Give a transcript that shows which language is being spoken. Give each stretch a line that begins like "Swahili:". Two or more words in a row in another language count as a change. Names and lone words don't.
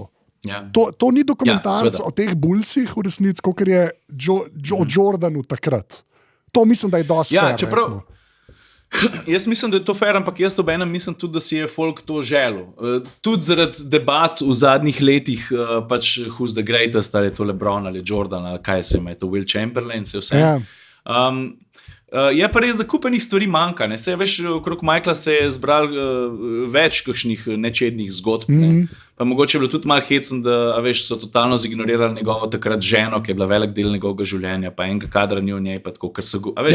Slovenian: To ni dokumentarc o teh Bullsih v resnici, kot je o Jordanu takrat. To mislim, da je dosti Ja, fair, čeprav- recimo. Jaz mislim, da je to fair, ampak jaz obenem mislim tudi, da si je folk to želel. Tudi zaradi debat v zadnjih letih, pač
English: who's the greatest,
Slovenian: ali je to LeBron ali Jordan, ali kaj se ima, je to Will Chamberlain, se vse. Ja. Je pa res, da kupenih stvari manjka. Ne? Se, veš, okrog Michaela se je zbral več kakšnih nečednih zgodb. Ne? Pa mogoče je bilo tudi malo hecen, da a veš, so totalno zignorirali njegovo takrat ženo, ki je bila velik del njegovega življenja, pa enega kadra ni v njej, pa tako, ker so go, a veš,